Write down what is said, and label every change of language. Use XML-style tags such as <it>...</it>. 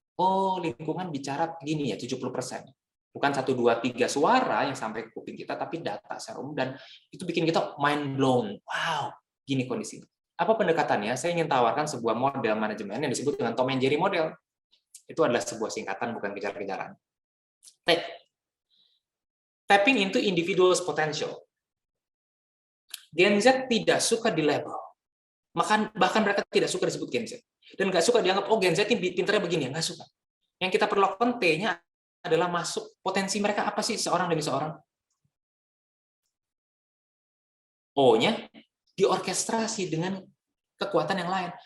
<id>Oh, lingkungan bicara gini ya, 70%. Bukan 1, 2, 3 suara yang sampai ke kuping kita, tapi data secara umum, dan itu bikin kita</id> <en>mind blown.</en> <id>Wow, gini kondisinya. Apa pendekatannya? Saya ingin tawarkan sebuah model manajemen yang disebut dengan Tom and Jerry model. Itu adalah sebuah singkatan, bukan kejar-kejaran.</id> <en>Tapping into individual's potential.</en> <id>Gen Z tidak suka di label. Bahkan mereka tidak suka disebut Gen Z. Dan nggak suka dianggap, oh Gen Z ini pinternya begini, ya nggak suka. Yang kita perlu lakukan T-nya adalah masuk potensi mereka apa sih seorang demi seorang. O-nya diorkestrasi dengan kekuatan yang lain.</id>